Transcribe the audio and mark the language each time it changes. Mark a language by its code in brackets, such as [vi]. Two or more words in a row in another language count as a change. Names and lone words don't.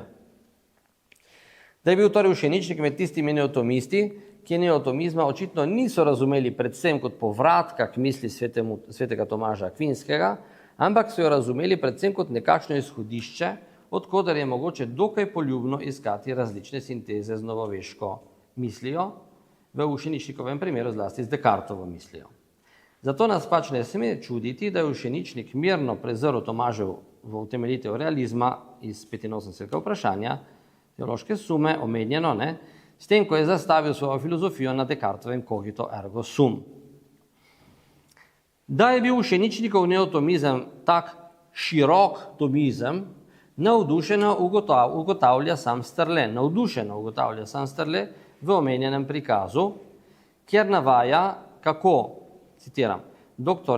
[sl] Da je bil torej Ušeničnik med tistimi neotomisti, ki neotomizma očitno niso razumeli predvsem kot povratka k misli svetega Tomaža Akvinskega, ampak so jo razumeli predvsem kot nekakšno izhodišče, od koder je mogoče dokaj poljubno iskati različne sinteze z novoveško mislijo, v Ušeničnikovem primeru zlasti z Descartovo mislijo. Zato nas pač ne sme čuditi, da je Ušeničnik mirno prezrl Tomažev v utemeljitev realizma iz 85. vprašanja, teološke sume, omenjeno, s tem, ko je zastavil svojo filozofijo na Descartovem [la] cogito ergo sum. [sl] Da je bil Ušeničnikov neotomizem tak širok tomizem, navdušeno ugotavlja sam Strle v omenjenem prikazu, kjer navaja, kako, citiram, dr.